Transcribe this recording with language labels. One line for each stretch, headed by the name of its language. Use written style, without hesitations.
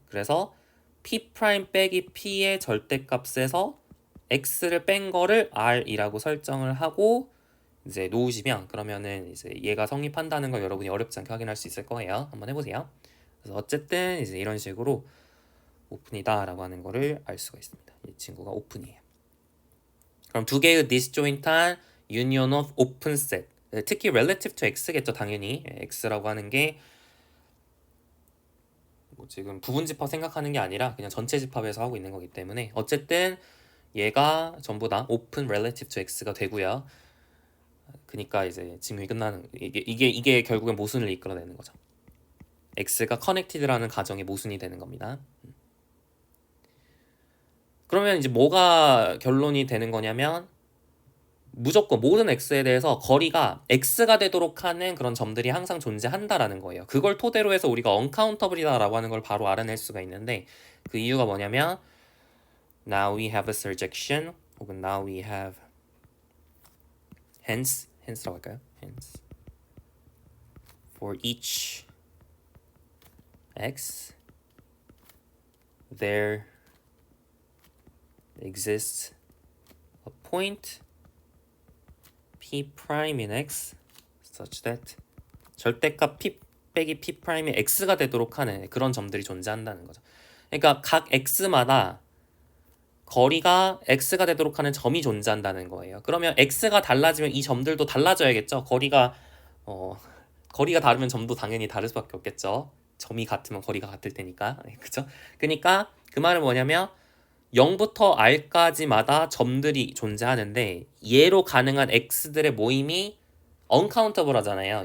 Korean: 그래서 P' 빼기 P의 절대값에서 X를 뺀 거를 R이라고 설정을 하고 이제 놓으시면, 그러면은 이제 얘가 성립한다는 걸 여러분이 어렵지 않게 확인할 수 있을 거예요. 한번 해보세요. 그래서 어쨌든 이제 이런 식으로 오픈이다 라고 하는 거를 알 수가 있습니다. 이 친구가 오픈이에요. 그럼 두 개의 disjoint한 union of open set, 특히 relative to x겠죠. 당연히 x라고 하는 게 뭐 지금 부분 집합 생각하는 게 아니라 그냥 전체 집합에서 하고 있는 거기 때문에 어쨌든 얘가 전부 다 open relative to x가 되고요. 그러니까 이제 증명이 끝나는, 이게 결국엔 모순을 이끌어내는 거죠. x가 connected라는 가정의 모순이 되는 겁니다. 그러면 이제 뭐가 결론이 되는 거냐면 무조건 모든 x에 대해서 거리가 x가 되도록 하는 그런 점들이 항상 존재한다라는 거예요. 그걸 토대로 해서 우리가 uncountable이다라고 하는 걸 바로 알아낼 수가 있는데, 그 이유가 뭐냐면
English: now we have a surjection,
Korean: 혹은
English: now we have hence
Korean: 라고 할까요?
English: hence for each x there exists a point P' in x such that
Korean: 절대값 P 빼기 P'이 x가 되도록 하는 그런 점들이 존재한다는 거죠. 그러니까 각 x마다 거리가 x가 되도록 하는 점이 존재한다는 거예요. 그러면 x가 달라지면 이 점들도 달라져야겠죠. 거리가 다르면 점도 당연히 다를 수밖에 없겠죠. 점이 같으면 거리가 같을 테니까. 그죠? 그러니까 그 말은 뭐냐면 0부터 r까지마다 점들이 존재하는데 얘로 가능한 x들의 모임이 uncountable 하잖아요.